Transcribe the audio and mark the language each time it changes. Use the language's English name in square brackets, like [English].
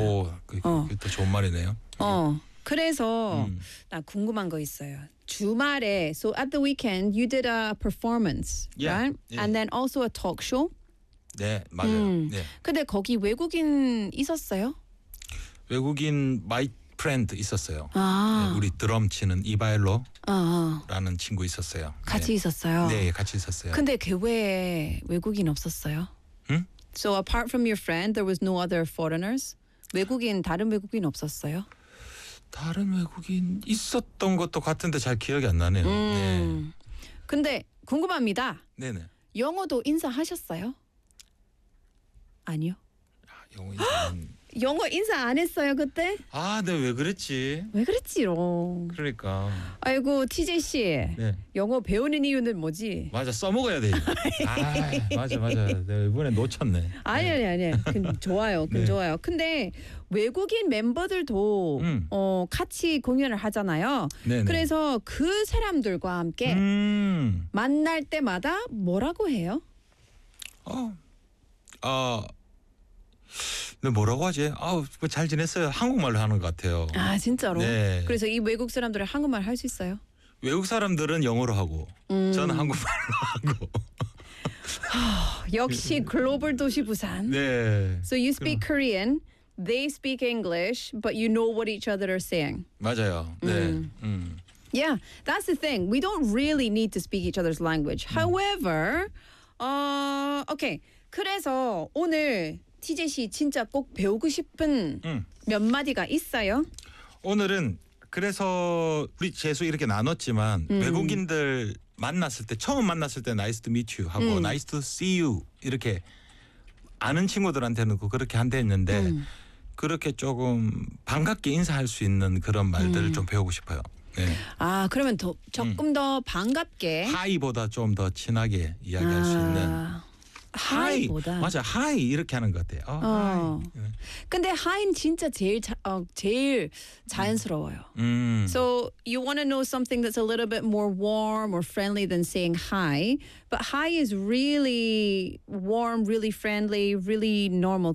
[Korean] 오, 그게 더 좋은 말이네요. 그래서 나 궁금한 거 있어요. 주말에, [English] so at the weekend, you did a performance, yeah, right? Yeah. And then also a talk show? [Korean] 네, 맞아요. 네. 근데 거기 외국인 있었어요? 외국인 [English] my friend [Korean] 있었어요. 아. 네, 우리 드럼 치는 이바일로 라는 친구 있었어요. 같이 네. 있었어요? 네, 같이 있었어요. 근데 걔 왜 외국인 없었어요? 응? [English] So apart from your friend, there was no other foreigners? [Korean] 외국인, 다른 외국인 없었어요? 다른 외국인 있었던 것도 같은데 잘 기억이 안 나네요. 네. 근데 궁금합니다. 네네. 영어도 인사하셨어요? 아니요. 아, 영어 인사는... 영어 인사 안 했어요 그때? 아, 네. 왜 그랬지? 왜 그랬지로. 그러니까. 아이고, TJ 씨. 네. 영어 배우는 이유는 뭐지? 맞아, 써먹어야 돼. 아, 맞아, 맞아. 내가 이번에 놓쳤네. 아니, 아니, 아니. 그, 좋아요, 그, 네. 좋아요. 근데 외국인 멤버들도 같이 공연을 하잖아요. 네네. 그래서 그 사람들과 함께 만날 때마다 뭐라고 해요? 네, 뭐라고 하지? 아우, 잘 지냈어요. 한국말로 하는 것 같아요. 아, 진짜로? 네. 그래서 이 외국 사람들은 한국말 할 수 있어요? 외국 사람들은 영어로 하고 저는 한국말로 하고. 역시 글로벌 도시 부산. 네. [English] So you speak Korean, they speak English, but you know what each other are saying. [Korean] 맞아요. 네. [English] Yeah, that's the thing. We don't really need to speak each other's language. However, okay. [Korean] 그래서 오늘 TJ 씨 진짜 꼭 배우고 싶은 몇 마디가 있어요? 오늘은 그래서 우리 재수 이렇게 나눴지만 외국인들 만났을 때 처음 만났을 때 [English] nice to meet you [Korean] 하고 [English] nice to see you [Korean] 이렇게 아는 친구들한테는 그렇게 한대 했는데 그렇게 조금 반갑게 인사할 수 있는 그런 말들을 좀 배우고 싶어요. 네. 아, 그러면 더, 조금 더 반갑게 하이보다 좀 더 친하게 이야기할 수 있는 하이보다 하이. 맞아. 하이 이렇게 하는 것 같아요. 하이. 근데 하이는 진짜 제일 자연스러워요. [English] So you want to know something that's a little bit more warm or friendly than saying hi. But hi is really warm, really friendly, really normal.